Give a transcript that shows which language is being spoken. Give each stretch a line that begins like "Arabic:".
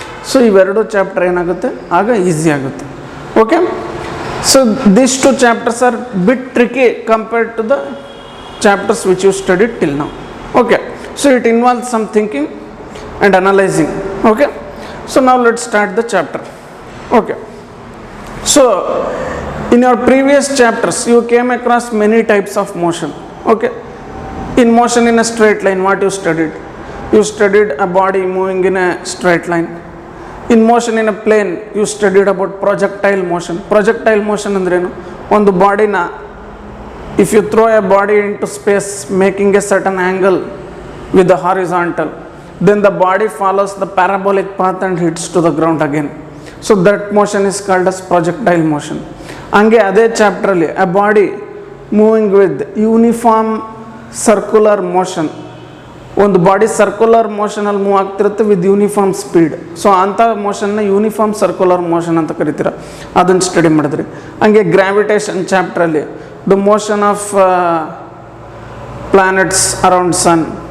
Kannada: So ಇವೆರಡು chapter ಏನಾಗುತ್ತೆ ಆಗ ಈಸಿ ಆಗುತ್ತೆ.
English: Okay, so this two chapters are bit tricky compared to the chapters which you studied till now. Okay, so it involves some thinking and analysing. Okay, so now let's start the chapter. Okay, so in your previous chapters you came across many types of motion. Okay, in motion in a straight line, what you studied a body moving in a straight line. In motion in a plane you studied about projectile motion. Projectile motion
Kannada: ಅಂದ್ರೇನು, ಒಂದು ಬಾಡಿನ
English: if you throw a body into space making a certain angle with the horizontal, then the body follows the parabolic path and hits to the ground again. So that motion is called as projectile motion.
Kannada: ಹಂಗೆ ಅದೇ ಚಾಪ್ಟ್ರಲ್ಲಿ
English: a body moving with uniform circular motion,
Kannada: ಒಂದು body circular ಮೋಷನಲ್ಲಿ move ಆಗ್ತಿರುತ್ತೆ
English: With uniform speed.
Kannada: So ಅಂಥ ಮೋಷನ್ನ uniform circular motion ಅಂತ ಕರಿತೀರ, ಅದನ್ನು study ಮಾಡಿದ್ರಿ. ಹಂಗೆ gravitation ಚಾಪ್ಟ್ರಲ್ಲಿ
English: The motion of planets around sun.